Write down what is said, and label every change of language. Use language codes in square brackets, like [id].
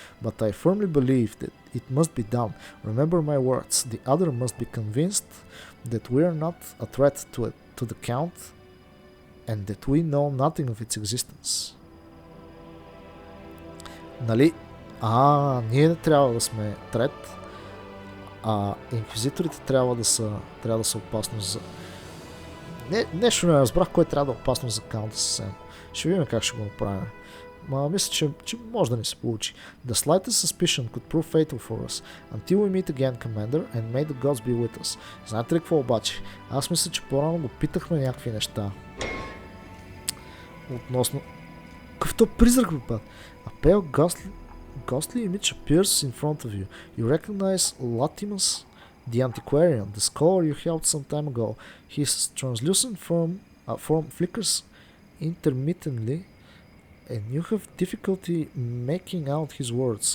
[en] But I firmly believe that it must be done. Remember my words. The other must be convinced that we are not a threat to the Count and that we know nothing of its existence. [bg] Нали? Ние не трябва да сме трет, а инквизиторите трябва да са опасност за... Нещо не разбрах, кой трябва да е опасност за Каунта съвсем. Ще видим как ще го направим. Мисля, че може да ни се получи. [en] The slightest suspicion could prove fatal for us. Until we meet again, Commander, and may the gods be with us. [bg] Знаете ли какво обаче? Аз мисля, че по-рано го питахме някакви неща. Относно... Какъв то призрак бе път? [en] A pale ghostly image appears in front of you. You recognize Latimus, the antiquarian, the scholar you helped some time ago. His translucent form flickers intermittently, and you have difficulty making out his words.